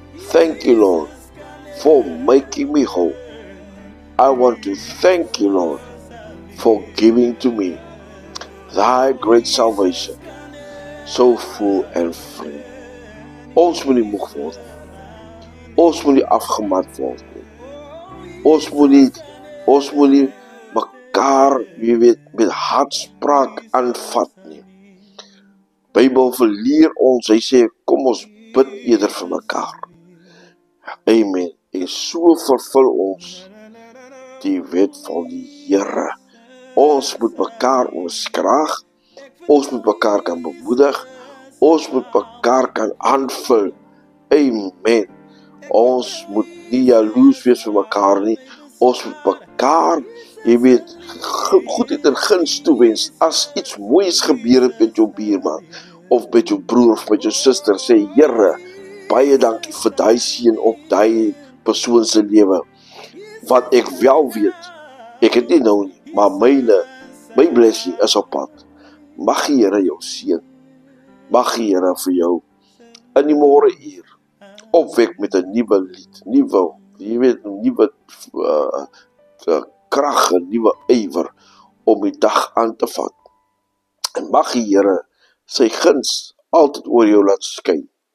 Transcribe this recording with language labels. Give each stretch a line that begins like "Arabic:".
English: Thank you, Lord, for making me whole. I want to thank you, Lord, for giving to me thy great salvation, so full and free.
Afrikaans: Ons moet nie moeg word nie. Ons moet nie afgemat word nie. Ons moet nie mekaar, jy weet, met hartspraak aanvat nie. Bybel verleer ons, hy sê, kom ons bid eerder vir mekaar. Amen. En so vervul ons die wet van die Here. Ons moet mekaar onderskraag, ons moet mekaar kan bemoedig, ons moet mekaar kan aanvul. Amen. Ons moet nie jaloers wees vir mekaar nie, ons moet mekaar, jy weet, goedheid en guns toewens. As iets moois gebeur het met jou buurman, of met jou broer, of met jou suster, sê, Here, baie dankie vir die seën op die persoon se lewe. Wat ek wel weet, ek het nie nou nie, maar my blessing is op pad. Mag die Here jou seën. Mag die Here vir jou in die môre uur opwek met 'n nuwe lied, nuwe krag, 'n nuwe ywer om die dag aan te vat. En mag die Here sy guns altyd oor jou laat skyn.